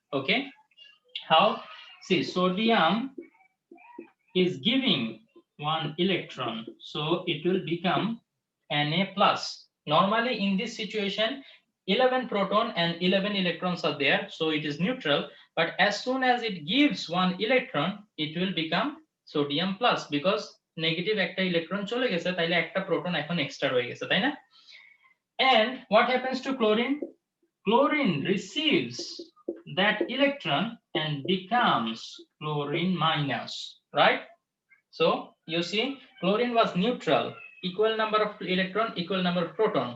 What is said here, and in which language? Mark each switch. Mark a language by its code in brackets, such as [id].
[en] Okay, how? See, sodium is giving 1 electron, so it will become Na plus. Normally in this situation, 11 proton and 11 electrons are there, so it is neutral. But as soon as it gives 1 electron, it will become sodium plus, because [bn] negative একটা electron চলে গেছে, তাইলে একটা proton এখন extra রয়ে গেছে, তাই না? [en] And what happens to chlorine? Chlorine receives that electron and becomes chlorine minus, right? So you see, chlorine was neutral, equal number of electron, equal number of proton.